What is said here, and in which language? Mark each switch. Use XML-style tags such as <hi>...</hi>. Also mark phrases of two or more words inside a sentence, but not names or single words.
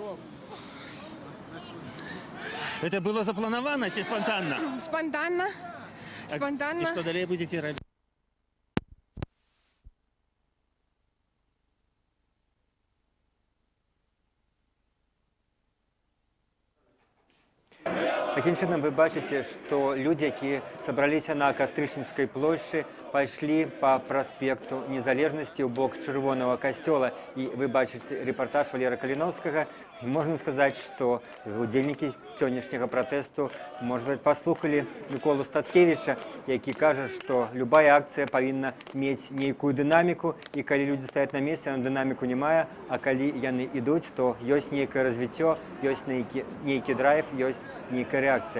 <ru>Это было запланировано ці спонтанно? Спонтанно. Спонтанно. И что далее будете</ru> <be>робить? Таким чынам вы бачыце, што людзі, якія сабраліся на Кастрычніцкай плошчы, пайшлі па праспекту Незалежнасці ў бок Чырвонага касцёла. І вы бачыце рэпартаж Валера Каліноўскага. І можна сказаць, што удзельнікі сённяшняга пратэсту, можа, паслухалі Міколу Статкевіча, які кажа, што любая акцыя павінна мець нейкую дынаміку, і калі людзі стаяць на месцы, яна дынаміку не мае, а калі яны ідуць, то ёсць нейкае развіццё, ёсць нейкі драйв, ёсць нейкае рэакцыя.</be>